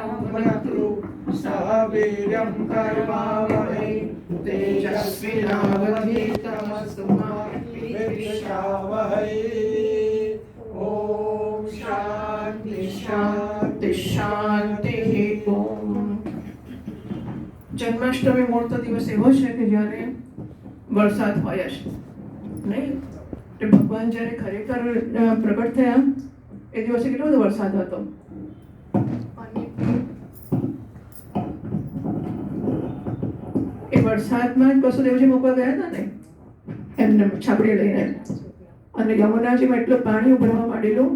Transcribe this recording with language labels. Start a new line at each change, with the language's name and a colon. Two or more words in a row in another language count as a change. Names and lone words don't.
Sanskrit: सह वीर्यं करवावहै तेजस्विनावधीतमस्तु मा विद्विषावहै। ओम शांति शांति शांति। ओम।
Gujarati: જન્માષ્ટમી મૂળ તો દિવસ એવો છે કે જ્યારે વરસાદ હોય છે, નહીં? ભગવાન જ્યારે ખરેખર પ્રગટ થયા એ દિવસે કેટલો બધો વરસાદ હતો. એ વરસાદમાં જ વસુદેવજી મૂકવા ગયા હતા ને, એમને છાપડી લઈને, અને યમુનાજીમાં એટલું પાણી ઉભરવા માંડેલું.